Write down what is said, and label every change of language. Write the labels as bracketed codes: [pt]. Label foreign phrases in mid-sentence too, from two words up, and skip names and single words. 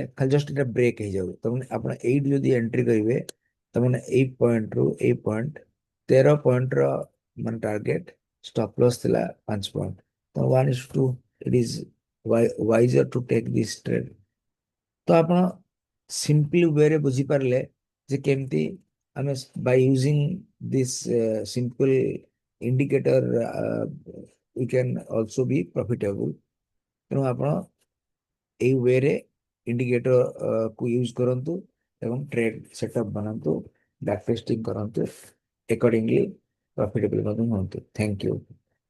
[or] ଖାଲି ଜଷ୍ଟ ଏଟା ବ୍ରେକ୍ ହେଇଯାଉ, ତାମାନେ ଆପଣ ଏଇଠି ଯଦି ଏଣ୍ଟ୍ରି କରିବେ, ତାମାନେ ଏଇ ପଏଣ୍ଟରୁ ଏଇ ପଏଣ୍ଟ 13 ପଏଣ୍ଟର ମାନେ ଟାର୍ଗେଟ, [en] stop loss [or] ଥିଲା 5 ପଏଣ୍ଟ। [en] ତ 1:2 it is wiser to take this trade. [or] ତ ଆପଣ ସିମ୍ପଲି ୱେରେ ବୁଝିପାରିଲେ ଯେ କେମିତି ଆମେ [en] by using this simple indicator we can also be profitable. [or] ତେଣୁ ଆପଣ ଏଇ ୱେରେ ଇଣ୍ଡିକେଟର କୁ ୟୁଜ କରନ୍ତୁ ଏବଂ [en] trade setup [or] ବନାନ୍ତୁ, [en] back testing [or] କରନ୍ତୁ, ଏକର୍ଡିଂଲି ପ୍ରଫିଟେବଲ ମଧ୍ୟ ହୁଅନ୍ତୁ। [en] thank you.